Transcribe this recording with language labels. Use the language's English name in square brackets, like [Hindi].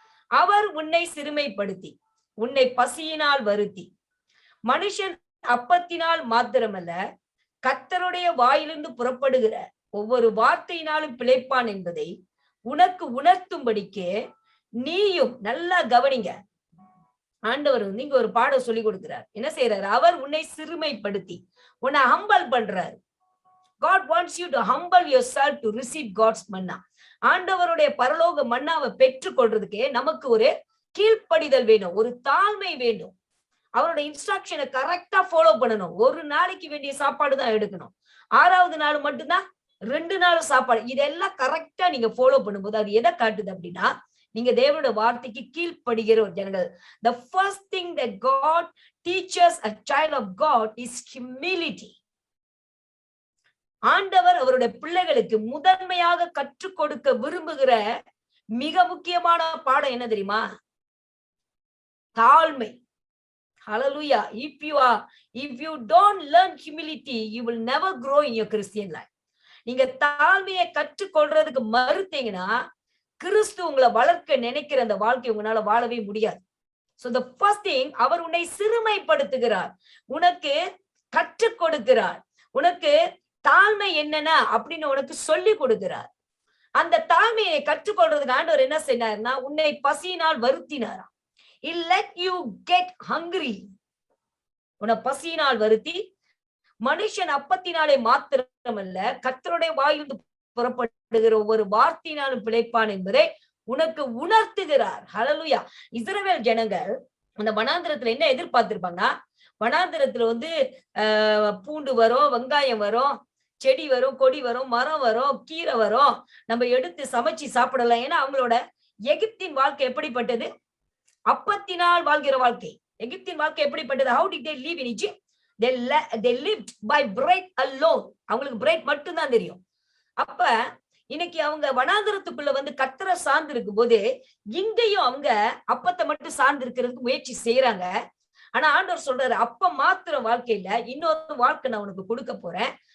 [Tamil] அவர் உன்னை சிறுமைப்படுத்தி உன்னை பசியினால் வருத்தி மனுஷன் அப்பத்தினால் மாத்திரமல்ல கர்த்தருடைய வாயிலிருந்து புறப்படுகிற ஒவ்வொரு வார்த்தையினாலும் பிழைப்பான் என்பதை உனக்கு உணர்த்தும்படிக்கு நீயும் நல்லா கவனிங்க. ஆண்டவர் இங்க ஒரு பாடம் சொல்லி கொடுக்கிறார். என்ன செய்யறாரு? அவர் உன்னை சிறுமைப்படுத்தி உன்னை ஹம்பல் பண்றாரு. [English] God wants you to humble yourself to receive God's manna. [Tamil] ஆண்டவருடைய பரலோக மன்னாவை பெற்றுக் கொள்றதுக்கு நமக்கு ஒரு கீழ்ப்படிதல் வேணும், ஒரு தாழ்மை வேணும். அவருடைய இன்ஸ்ட்ரக்ஷனை கரெக்டா ஃபாலோ பண்ணணும். ஒரு நாளைக்கு வேண்டிய சாப்பாடு தான் எடுக்கணும். 6வது நாள் மட்டும்தான் 2 நாள் சாப்பாடு. இதெல்லாம் கரெக்டா நீங்க ஃபாலோ பண்ணும்போது அது எதை காட்டுது அப்படின்னா நீங்க தேவனோட வார்த்தைக்கு கீழ்ப்படுகிற ஒரு ஜனங்கள். [English] The first thing that God teaches a child of God is humility. [Tamil] ஆண்டவர் அவருடைய பிள்ளைகளுக்கு முதன்மையாக கற்றுக் கொடுக்க விரும்புகிற மிக முக்கியமான பாடம் என்ன தெரியுமா? தாழ்மை. Hallelujah. [English] If you don't learn humility, you will never grow in your Christian life. [Tamil] நீங்க தாழ்மையை கற்றுக்கொள்றதுக்கு மறுத்தீங்கன்னா கிறிஸ்து உங்களை வளர்க்க நினைக்கிற அந்த வாழ்க்கை உங்களால வாழவே முடியாது. [English] So the first thing, [Tamil] அவர் உன்னை சிறுமைப்படுத்துகிறார், உனக்கு கற்றுக் கொடுக்கிறார், உனக்கு தாழ்மை என்னன்னா அப்படின்னு உனக்கு சொல்லி கொடுக்கிறார். அந்த தாழ்மையை கற்றுக்கொள்றதுக்கு ஆண்டவர் என்ன செய்யறாருன்னா உன்னை பசியினால் வருத்தினாராம். [English] He let you get hungry. [Tamil] உன்னை பசியினால் வருத்தி மனுஷன் அப்பத்தினாலே மாத்திரமல்ல கர்த்தருடைய வாயிலிருந்து புறப்படுகிற ஒவ்வொரு வார்த்தையினாலும் பிழைப்பான் என்பதை உனக்கு உணர்த்துகிறார். ஹல்லேலூயா. இஸ்ரவேல் ஜனங்கள் அந்த வனாந்திரத்துல என்ன எதிர்பார்த்திருப்பாங்கன்னா, வனாந்திரத்துல பூண்டு வரும், வெங்காயம் வரும், செடி வரும், கொடி வரும், மரம் வரும், கீரை வரும், நம்ம எடுத்து சமைச்சு சாப்பிடலாம். ஏன்னா அவங்களோட எகிப்தின் வாழ்க்கை எப்படிப்பட்டது? அப்பத்தினால் வாழ்கிற வாழ்க்கை. எகிப்தின் வாழ்க்கை எப்படிப்பட்டது? [English] How did they live in Egypt? They lived by bread alone. [Tamil] அவங்களுக்கு பிரெட் மட்டும் தான் தெரியும். அப்ப இன்னைக்கு அவங்க வனாந்திரத்துக்குள்ள கர்த்தரை சார்ந்து இருக்கும் போது இங்கேயும் அவங்க அப்பத்தை மட்டும் சார்ந்து இருக்கிறதுக்கு முயற்சி செய்யறாங்க. ஆனா ஆண்டவர் சொல்றாரு, அப்ப மாத்திரம் வாழ்க்கையில இன்னொரு வாழ்க்கை நான் உனக்கு கொடுக்க போறேன்.